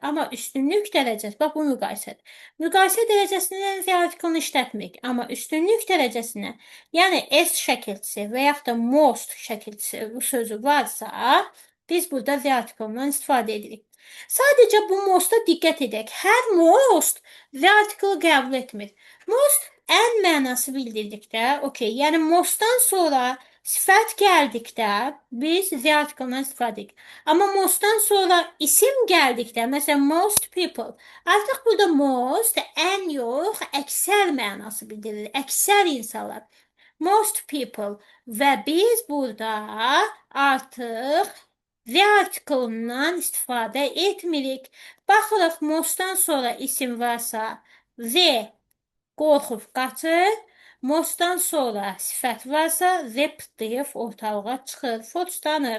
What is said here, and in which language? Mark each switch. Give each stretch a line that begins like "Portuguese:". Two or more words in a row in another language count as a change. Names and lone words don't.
Azerbaijani: Amma üstünlük dərəcəsi, bax, bu müqayisədir. Müqayisə dərəcəsindən
English: the article-ını
Azerbaijani: işlətmirik. Amma üstünlük dərəcəsinə, yəni S şəkilçisi və yaxud da most şəkilçisi bu sözü varsa, biz burada
English: the article-dan
Azerbaijani: istifadə edirik. Sadəcə bu most-a diqqət edək. Hər most
English: the article
Azerbaijani: qəbul etmir. Most ən mənası bildirdikdə, okey, yəni mostdan sonra sifət gəldikdə biz
English: the article-dan
Azerbaijani: istifadə edirik. Amma mostdan sonra isim gəldikdə, məsələn,
English: most people,
Azerbaijani: artıq burada most ən yox, əksər mənası bildirir. Əksər insanlar.
English: Most people
Azerbaijani: və biz burada artıq
English: the article-dan
Azerbaijani: istifadə etmirik. Baxırıq, mostdan sonra isim varsa the qorxub qaçır. Mostdan sonra sifət varsa, the pıtlayıb ortalığa çıxır, foçlanır.